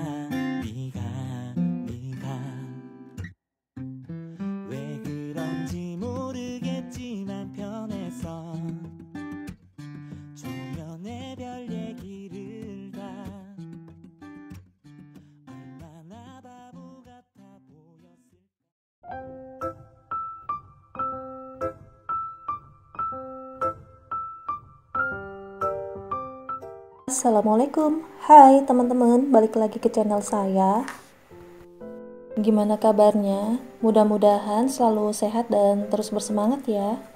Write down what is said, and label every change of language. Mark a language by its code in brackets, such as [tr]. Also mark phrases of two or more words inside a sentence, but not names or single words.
[ko] 왜 그런지 모르겠지만 편해서 초면에 별 얘기를 다 얼마나 바보 같아 보였을까. [id] Assalamualaikum, hai teman-teman, balik lagi ke channel saya. Gimana kabarnya? Mudah-mudahan selalu sehat dan terus bersemangat ya.